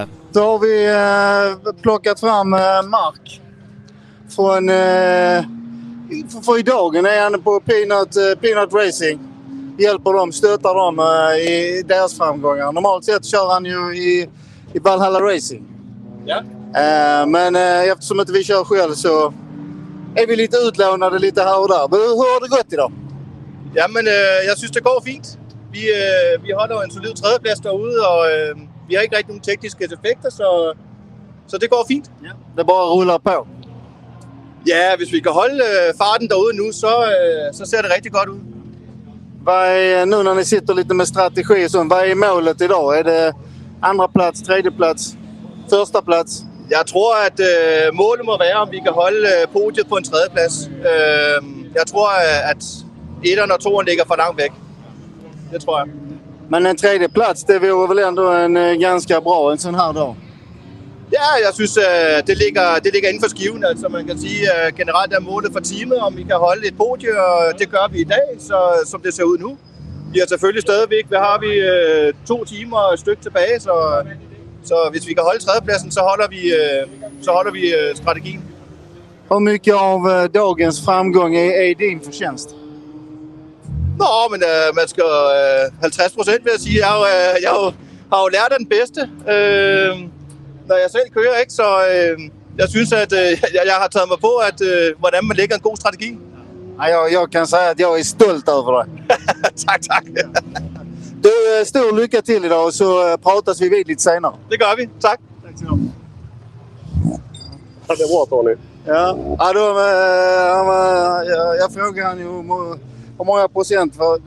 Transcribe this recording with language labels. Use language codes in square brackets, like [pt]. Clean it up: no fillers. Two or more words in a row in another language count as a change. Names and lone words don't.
[sv] Då har vi plockat fram Mark från för idag är han på Peanut Racing. Hjälper dem, stöttar dem i deras framgångar. Normalt sett kör han ju i Valhalla Racing. Ja. Men eftersom inte vi kör själv så är vi lite utlånade lite här och där. Hur har det gått idag? [da] Ja, men jeg synes, det går fint. Vi holder en solid tredjeplads derude, og vi har ikke rigtig nogen tekniske effekter, så det går fint. [sv] Ja. Det bara rullar på. [da] Ja, hvis vi kan holde farten derude nu, så ser det rigtig godt ud. [sv] Nu när ni sitter lite med strategi och sånt, vad är målet idag? Är det andra plats, tredje plats, första plats? [da] Jeg tror, at målet må være, om vi kan holde podiet på en tredjeplads. Jeg tror, at 1'eren og 2'eren ligger for langt væk. Det tror jeg. [sv] Men en tredje plats, det vore väl ändå en ganska bra en sån här dag? [da] Ja, jeg synes, det ligger inden for skiven. Altså, man kan sige, at generelt er målet for teamet, om vi kan holde et podie, og det gør vi i dag, så, som det ser ud nu. Vi har selvfølgelig stadigvæk, hvad har vi, 2 timer og et stykke tilbage, så hvis vi kan holde tredjepladsen, så holder vi strategien. [sv] Hur mycket av dagens framgång är din förtjänst? [da] Nå, men man skal 50% vil jeg sige. Jeg har jo lært af den bedste, når jeg selv kører, ikke? Så jeg synes, at jeg har taget mig på, at hvordan man lægger en god strategi. [sv] Jag kan säga att jag är stolt över det. [da] tak. [sv] Du, stor lycka till idag och så pratas vi vid lite senare. [da] Det gør vi. Tak. [sv] Tack så mycket. Ja, det var Tony. Ja, jag frågade han ju hur många procent.